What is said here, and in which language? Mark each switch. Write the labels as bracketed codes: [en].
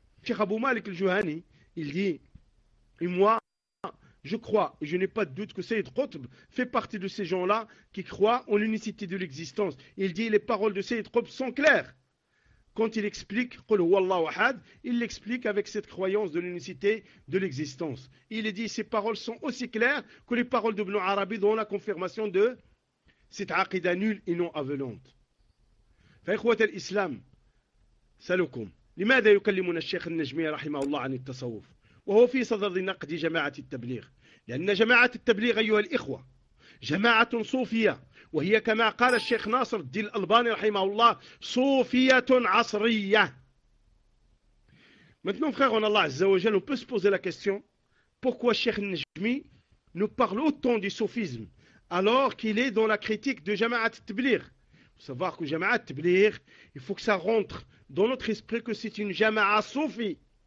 [fr] شيخ أبو مالك الجهني il dit et moi je crois et je n'ai pas de doute que Sayyid Qutb fait partie de ces gens-là qui croient en l'unicité de l'existence. Il dit les paroles de Sayyid Qutb sont claires. quand il explique, [ar] قل هو الله أحد, [fr] il l'explique avec cette croyance de l'unicité de l'existence. Il est dit, ces paroles sont aussi claires que les paroles d'Ibn Arabi dans la confirmation de cette aqida nulle et non avenante. [ar] فإخوة الإسلام سألكم لماذا يكلمنا الشيخ النجمي رحمه الله عن التصوف وهو في صدر نقد جماعة التبليغ لأن جماعة التبليغ أيها الإخوة جماعة صوفية وهي كما قال الشيخ ناصر الدين الألباني رحمه الله صوفية عصرية. [fr] Maintenant frère, on Allah عز وجل, on peut se poser la question, pourquoi الشيخ النجمي nous parle autant du sophisme alors qu'il est dans la critique de جماعة التبليغ. Savoir que Jama'at Tabligh, il faut que ça rentre dans notre esprit que c'est une Jama'at Soufi.